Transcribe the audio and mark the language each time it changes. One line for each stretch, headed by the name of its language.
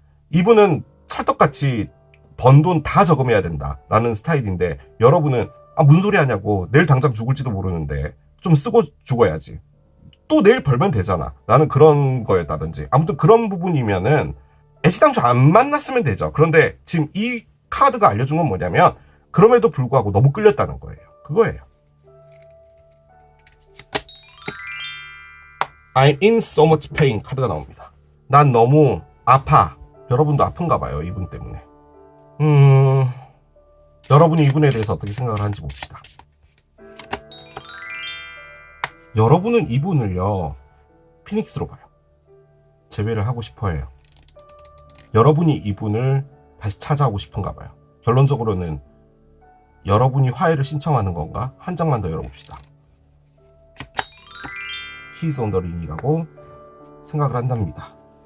Korean: 이분은 찰떡같이 번 돈 다 저금해야 된다라는 스타일인데 여러분은 무슨 소리 하냐고, 내일 당장 죽을지도 모르는데 좀 쓰고 죽어야지, 또 내일 벌면 되잖아 라는 그런 거였다든지, 아무튼 그런 부분이면은 애시당초 안 만났으면 되죠. 그런데 지금 이 카드가 알려준 건 뭐냐면 그럼에도 불구하고 너무 끌렸다는 거예요. 그거예요.
English: I'm in so much pain
Korean: 카드가 나옵니다. 난 너무 아파. 여러분도 아픈가 봐요, 이분 때문에. 여러분이 이분에 대해서 어떻게 생각을 하는지 봅시다. 여러분은 이분을요, 피닉스로 봐요. 재회를 하고 싶어 해요. 여러분이 이분을 다시 찾아오고 싶은가 봐요. 결론적으로는 여러분이 화해를 신청하는 건가? 한 장만 더 열어봅시다.
English: He's on the ring
Korean: 이라고 생각을 한답니다.